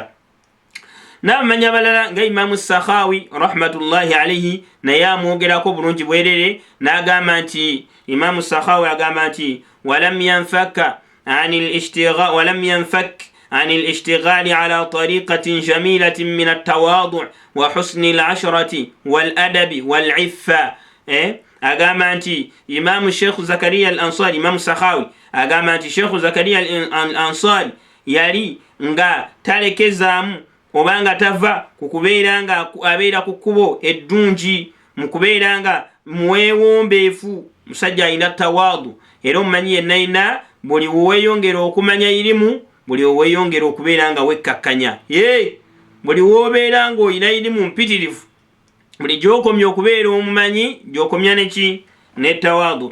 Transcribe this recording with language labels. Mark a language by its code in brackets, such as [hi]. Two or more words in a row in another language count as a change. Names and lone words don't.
[lg] N'abamanyi abalala nga Imaamu Sakhawi [ar] رحمة الله عليه [lg] naye amwogerako bulungi bwerere, n'agamba nti Imaamu Sakhawi agamba nti [ar] ولم ينفك عن الاشتغال على طريقة جميلة من التواضع وحسن العشرة والأدب والعفة. [lg] Agamba nti Imaamu Sheikh Zakariya al-Ansari, Imaamu Sakhawi agamba nti Sheikh Zakariya al-Ansari yali nga talekezaamu obanga tava ku kubeera nga abeera ku kkubo eddungi, mu kubeera nga muwewombeefu, musajja alina tawaadu, era omumanyi yenna buli weeyongera okumanya irimu, buli weeyongera okubeera nga wekkakkanya, buli wobeera nga olina irimu mpitirivu, buli gyokomya okubeera omumanyi gyokomya neki ne tawaadu.